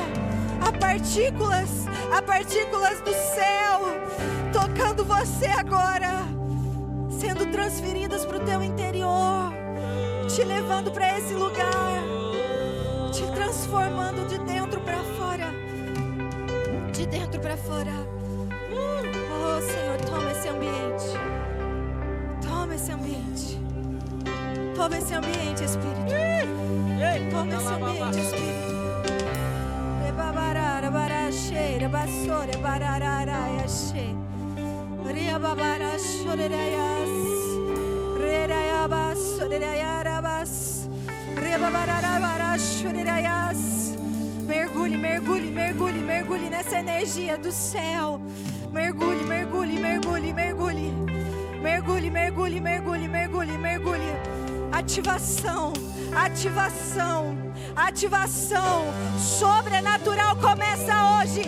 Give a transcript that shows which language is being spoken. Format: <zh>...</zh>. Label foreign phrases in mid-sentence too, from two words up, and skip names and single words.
<pt>Há partículas do céu tocando você agora, sendo transferidas para o teu interior, te levando para esse lugar, te transformando de dentro para fora, de dentro para fora. Oh, Senhor, toma esse ambiente, toma esse ambiente, toma esse ambiente, Espírito, toma esse ambiente, Espírito. Cheira basore bararara she ria babara shoreyas reya basoreyarabas ria babara bara shoreyas. Mergulhe, mergulhe, mergulhe, mergulhe nessa energia do céu. Mergulhe, mergulhe, mergulhe, mergulhe. Mergulhe, mergulhe, mergulhe, mergulhe, mergulhe. Ativação, ativação. Ativação sobrenatural começa hoje.</pt>